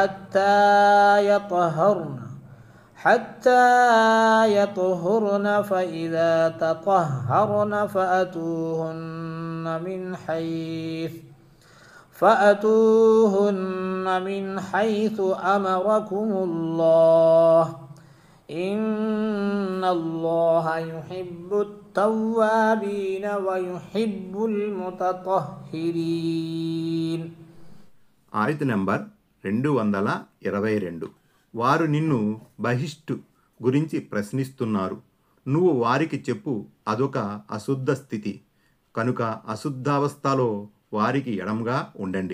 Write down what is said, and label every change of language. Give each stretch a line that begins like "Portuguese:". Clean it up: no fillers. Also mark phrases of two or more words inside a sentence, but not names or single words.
Arabic: حَتَّى يَطْهُرْنَ فَإِذَا تَطَهَّرْنَ فأتوهن من حيث أمركم الله إن الله يحب التوابين ويحب المتطهرين.
Telugu: ఆయత నంబర్ 222. వారు నిన్ను బహిష్టు గురించి ప్రశ్నిస్తున్నారు. నువ్వు వారికి చెప్పు, అదొక అశుద్ధ స్థితి కనుక అశుద్ధావస్థలో వారికి ఎడంగా ఉండండి.